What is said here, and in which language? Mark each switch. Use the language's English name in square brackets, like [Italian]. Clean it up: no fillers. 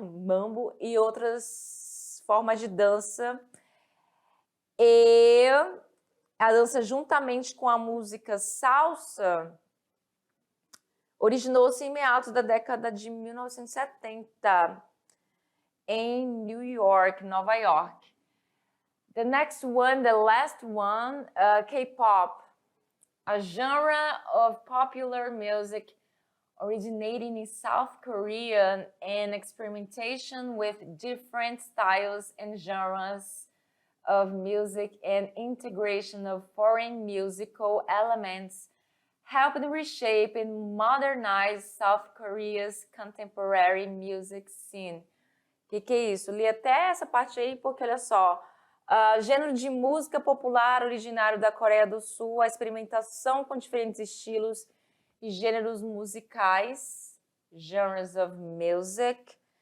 [Portuguese] Mambo e outras formas de dança. E a dança, juntamente com a música salsa, originou-se em meados da década de 1970 em New York, Nova York. [English] The next one, the last one, K-pop, a genre of popular music originating in South Korea and experimentation with different styles and genres of music and integration of foreign musical elements helped reshape and modernize South Korea's contemporary music scene. [Portuguese] Que é isso? Li até essa parte aí porque, olha só, gênero de música popular originário da Coreia do Sul, a experimentação com diferentes estilos e gêneros musicais, [English] genres of music,